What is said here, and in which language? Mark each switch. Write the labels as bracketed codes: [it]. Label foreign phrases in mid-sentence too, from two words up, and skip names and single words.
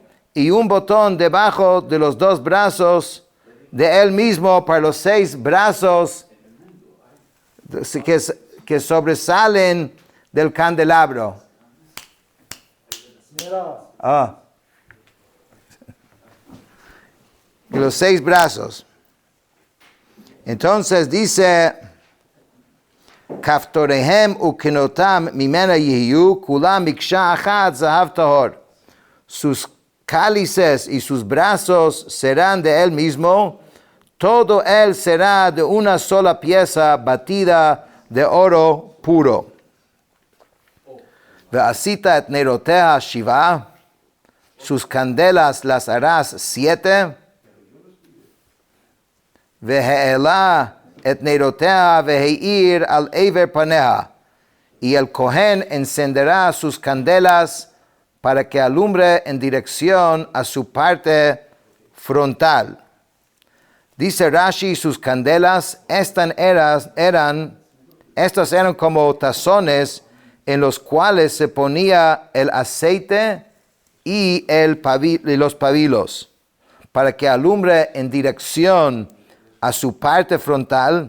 [es] Y un botón debajo de los 2 brazos de él mismo para los 6 brazos que sobresalen del candelabro. Y los 6 brazos. Entonces dice, [he] כפתריהם וקנתם ממנה יהיו כלה מקשה אחת זהב טהור. [es] Sus cálices y sus brazos serán de él mismo, todo él será de una sola pieza batida de oro puro. [he] ועשית את נרתיה שבעה, [es] sus candelas las harás 7. [he] והעלה את נרתיה והאיר על עבר פניה, [es] y el Cohen encenderá sus candelas para que alumbre en dirección a su parte frontal. Dice Rashi, sus candelas, estas eran como tazones en los cuales se ponía el aceite y los pabilos, para que alumbre en dirección a su parte frontal.